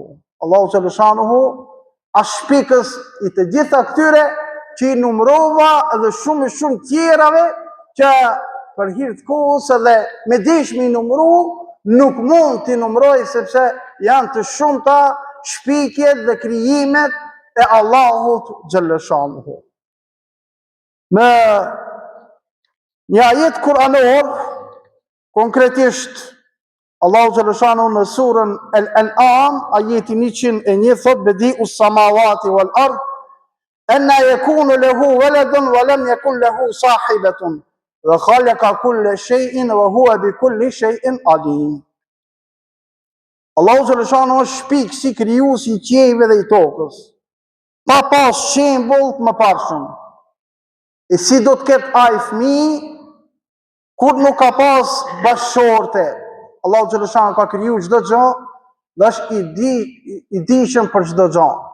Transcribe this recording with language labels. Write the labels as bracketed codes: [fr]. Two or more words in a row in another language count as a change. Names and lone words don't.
[sq] Allahu xhaleshanuhu është shpikës i të gjitha këtyre që i numërova edhe shumë tjerave që për hir të kohës edhe me dëshmi i numëru nuk mund t'i numëroj sepse janë të shumta shpikjet dhe krijimet e Allahut xhaleshanuhu. Në një ajet kuranor, konkretisht Allahu xhaleshanuhu në surën Al-An'am, ajeti 101 thot [ar] بديع السماوات والأرض أنى يكون له ولد ولم يكن له صاحبة وخلق كل شيء وهو بكل شيء عليم. [sq] Allahu xhaleshanuhu është shpikësi, krijuesi i qiejve dhe i tokës, pa pas shembull të mëparshëm. E si do të ketë ai fëmijë kur nuk ka pas bashkëshorte? Allahu xhaleshanuhu ka kriju çdo gjë dhe është i dijshëm për çdo gjë.